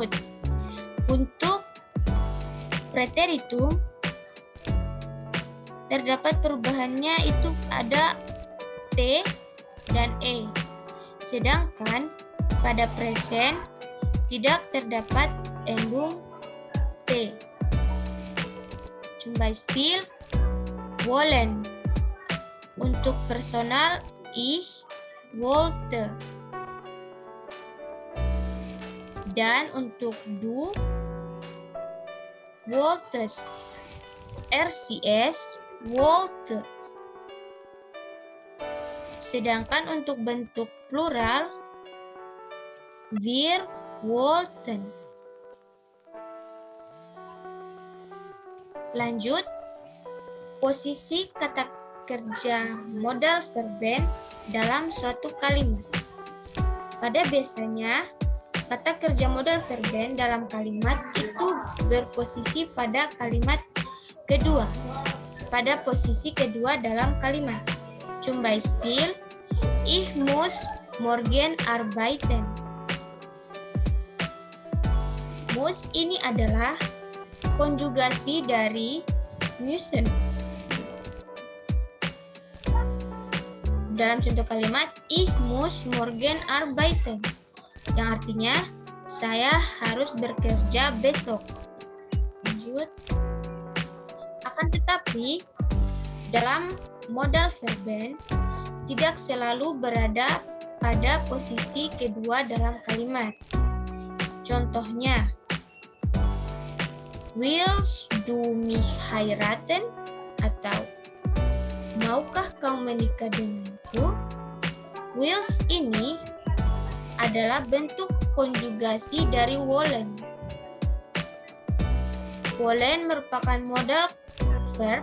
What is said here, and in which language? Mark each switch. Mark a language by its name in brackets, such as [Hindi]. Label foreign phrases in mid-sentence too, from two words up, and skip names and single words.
[Indonesian] Untuk preteritum terdapat perubahannya itu ada T dan E. Sedangkan pada present tidak terdapat endung T. [German] Zum Beispiel wollen. [Indonesian] Untuk personal [German] ich wollte. [Indonesian] Dan untuk [German] du, wolltest. [Indonesian] RCS, wollte. Sedangkan untuk bentuk plural, [German] wir wollten. [Indonesian] Lanjut, posisi kata kerja [German] modal verben [Indonesian] dalam suatu kalimat. Pada biasanya, kata kerja [German] modal verben [Indonesian] dalam kalimat itu berposisi pada kalimat kedua. Pada posisi kedua dalam kalimat. [German] Zum Beispiel, ich muss morgen arbeiten. [Indonesian] Muss ini adalah konjugasi dari müssen. Dalam contoh kalimat, [German] ich muss morgen arbeiten. [Indonesian] Yang artinya, saya harus bekerja besok. Lanjut. Akan tetapi, dalam [German] modal verben [Indonesian] tidak selalu berada pada posisi kedua dalam kalimat. Contohnya, [German] willst du mich heiraten? [Indonesian] Atau, maukah kau menikah denganku? Willst ini adalah bentuk konjugasi dari wollen. Wollen merupakan [English] modal verb.